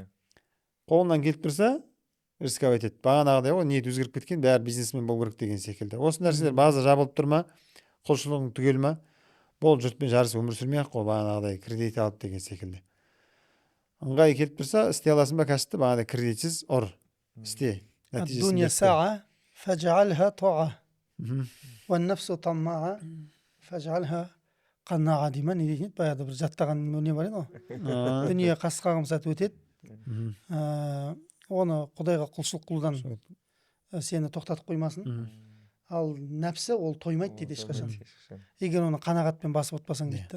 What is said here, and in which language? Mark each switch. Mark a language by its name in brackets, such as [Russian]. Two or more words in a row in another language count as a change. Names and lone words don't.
[Kazakh] Қолынан келіп тұрса рисковать ет. Бағанағыдай ғой, ниет өзгеріп кеткен, бәрі бизнесмен болу керек деген секілді. Осы нәрселер база жабылып тұр ма, құлшылығың түгел ма, бол жұртпен жарыс өмір сүрмей ақ қой, бағанағыдай кредит алып деген секілді. Ыңғайы келіп тұрса істей аласың ба кәсіпті, бағанағыдай кредитсіз ұр, істе. [Arabic] الدنيا ساعة فاجعلها طاعة والنفس طماعة فاجعلها قناعة [Kazakh] деймін, не дейтін еді баяғыда бір жаттаған не бар еді ғой. Дүние қасқа қымсат өтеді, оны құдайға құлшылық қылудан сені тоқтатып қоймасын. Ал нәпсі ол тоймайды дейді ешқашан, егер оны қанағатпен басып отпасаң дейді.